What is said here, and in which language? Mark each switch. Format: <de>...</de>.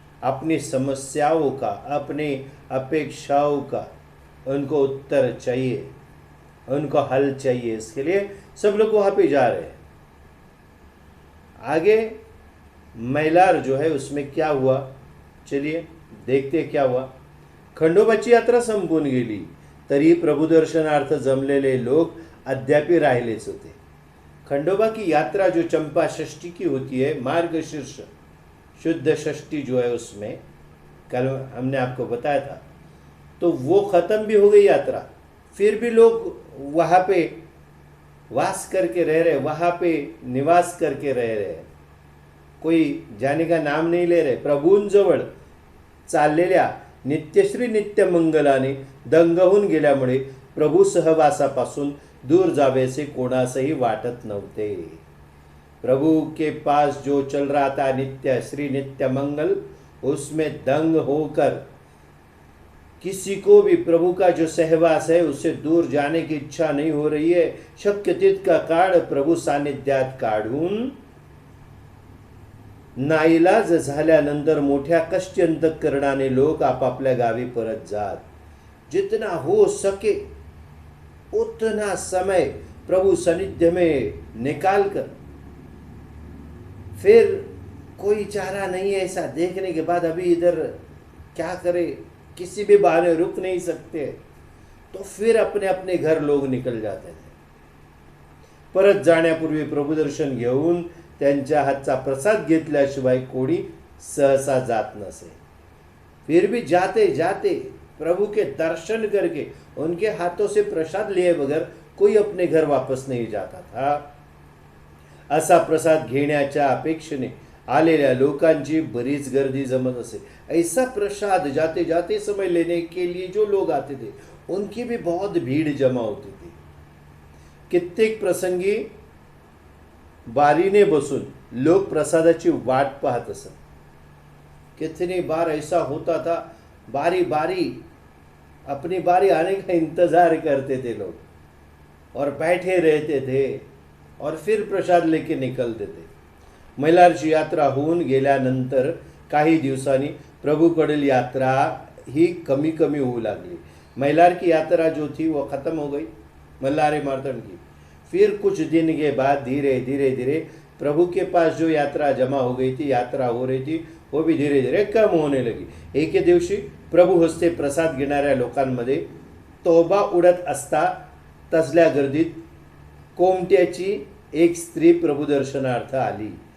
<hi>अपनी समस्याओं का, अपनी अपेक्षाओं का उनको उत्तर चाहिए, उनको हल चाहिए। इसके लिए सब लोग वहाँ पे जा रहे हैं। आगे मैलार जो है उसमें क्या हुआ, चलिए देखते क्या हुआ।</hi> <mr>खंडोबाची यात्रा संपून गेली तरी प्रभुदर्शनार्थ जमलेले लोक अद्यापि राहिलेच होते।</mr> <hi>खंडोबा की यात्रा जो चंपा षष्ठी की होती है, मार्गशीर्ष शुद्ध षष्ठी जो है उसमें कल हमने आपको बताया था, तो वो ख़त्म भी हो गई यात्रा। फिर भी लोग वहाँ पे वास करके रह रहे, वहाँ पे निवास करके रह रहे, कोई जाने का नाम नहीं ले रहे।</hi> <mr>प्रभूंजवळ चाललेल्या नित्यश्री नित्य मंगलाने दंग होऊन गेल्यामुळे प्रभू सहवासापासून दूर जावेसे कोणासही वाटत नव्हते।</mr> <hi>प्रभु के पास जो चल रहा था नित्य श्री नित्य मंगल, उसमें दंग होकर किसी को भी प्रभु का जो सहवास है उससे दूर जाने की इच्छा नहीं हो रही है।</hi> <mr>शक्य तितका काळ प्रभु सानिध्यात काढून नाईलाज झाल्यानंतर मोठ्या कष्टी अंतःकरणाने लोक आपापल्या गावी परत जात।</mr> <hi>जितना हो सके उतना समय प्रभु सानिध्य में निकाल कर, फिर कोई चारा नहीं है ऐसा देखने के बाद अभी इधर क्या करे, किसी भी बहाने रुक नहीं सकते, तो फिर अपने अपने घर लोग निकल जाते थे।</hi> <mr>परत जाण्यापूर्वी प्रभुदर्शन घेऊन त्यांच्या हातचा प्रसाद घेतल्याशिवाय कोणी सहसा जात नसे।</mr> <hi>फिर भी जाते जाते प्रभु के दर्शन करके उनके हाथों से प्रसाद लिए बगैर कोई अपने घर वापस नहीं जाता था।</hi> <mr>असा प्रसाद घेण्याच्या अपेक्षेने आलेल्या लोकांची बरीच गर्दी जमत असे।</mr> <hi>ऐसा प्रसाद जाते जाते समय लेने के लिए जो लोग आते थे उनकी भी बहुत भीड़ जमा होती थी।</hi> <mr>कित्येक प्रसंगी बारीने बसून लोग प्रसादाची वाट पाहत असत।</mr> <hi>कितनी बार ऐसा होता था, बारी बारी अपनी बारी आने का इंतजार करते थे लोग और बैठे रहते थे और फिर प्रसाद लेके निकलते थे।</hi> <mr>मैलारची यात्रा होऊन गेल्यानंतर काही दिवसांनी प्रभूकडील यात्रा ही कमी कमी होऊ लागली।</mr> <hi>मैलार की यात्रा जो थी वो खत्म हो गई, मल्लारे मार्तंड की। फिर कुछ दिन के बाद धीरे धीरे धीरे प्रभु के पास जो यात्रा जमा हो गई थी, यात्रा हो रही थी, वो भी धीरे धीरे कम होने लगी।</hi> <mr>एके दिवशी प्रभू हस्ते प्रसाद घेणाऱ्या लोकांमध्ये तोबा उडत असता तसल्या गर्दीत कोमट्याची एक स्त्री प्रभुदर्शनार्थ आली।</mr>